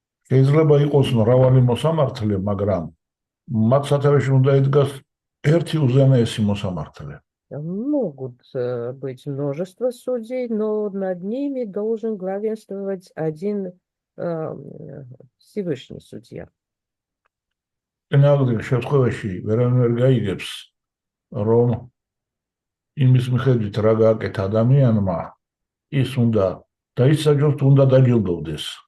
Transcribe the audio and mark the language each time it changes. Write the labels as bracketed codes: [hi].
[ka] შეიძლება იყოს მრავალი მოსამართლე, მაგრამ მათ სათავეში უნდა იდგას ერთი უზენაესი მოსამართლე. [ru] Могут быть множество судей, но над ними должен главенствовать один Всевышний судья. [ka] წინააღმდეგ შემთხვევაში ვერავინ ვერ გაიგებს, რომ იმის მიხედვით რა გააკეთა ადამიანმა, ის უნდა დაისაჯოს, უნდა დაჯილდოვდეს.